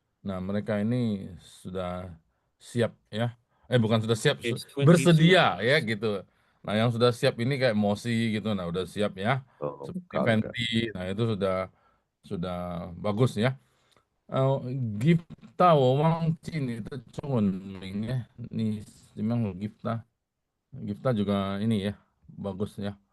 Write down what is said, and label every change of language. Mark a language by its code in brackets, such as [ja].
[id] Nah, mereka ini sudah siap ya. Bukan sudah siap, bersedia ya gitu. Nah, yang sudah siap ini kayak Mosi gitu, nah udah siap ya. Seperti Fenty, nah itu sudah bagus ya. [zh] Gifta 我忘记你的中文名ya. [id] Nih, memang Gifta. Gifta juga ini ya, bagus ya.